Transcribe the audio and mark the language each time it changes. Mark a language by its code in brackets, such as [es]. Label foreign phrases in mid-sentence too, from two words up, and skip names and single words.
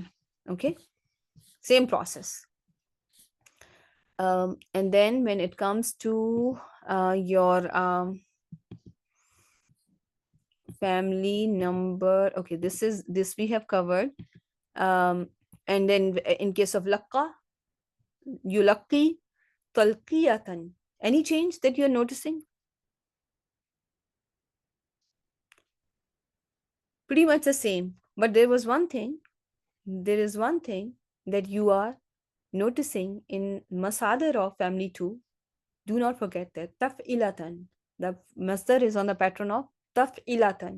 [en] Okay, same process. And then when it comes to your family number, okay, this we have covered. And then in case of [ar] لقّى، يلقّي، تلقيةً. [en] Any change that you're noticing? Pretty much the same. But there is one thing that you are noticing in Masadar of family 2. Do not forget that taf'ilatan. The masdar is on the pattern of taf'ilatan.